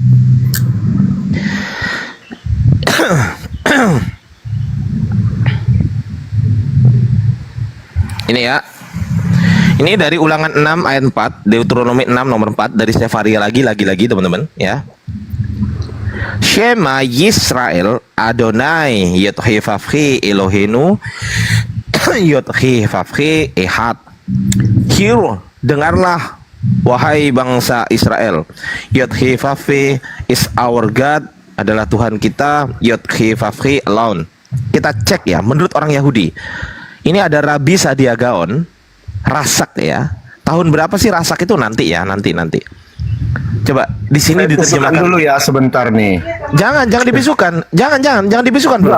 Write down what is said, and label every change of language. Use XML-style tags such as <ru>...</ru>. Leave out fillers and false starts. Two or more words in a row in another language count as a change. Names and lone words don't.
<id>Ini ya. Ini dari Ulangan 6 ayat 4, Deuteronomi 6 nomor 4 dari Sefaria lagi teman-teman ya.</id> <he>שמע ישראל אדני יוד הא ואו הא אלהינו יוד הא ואו הא אחד.</he> <id>Hear, dengarlah wahai bangsa Israel.</id> <en>Yothe Vavchi is our God,</en> <id>adalah Tuhan kita.</id> <en>Yothe Vavchi alone.</en> <id>Kita cek ya, menurut orang Yahudi. Ini ada Rabi Sadiagaon, Rasak ya. Tahun berapa sih Rasak itu? Nanti. Coba di sini diterjemahkan dulu ya, sebentar nih. Jangan dibisukan. Jangan dibisukan, Bro.</id>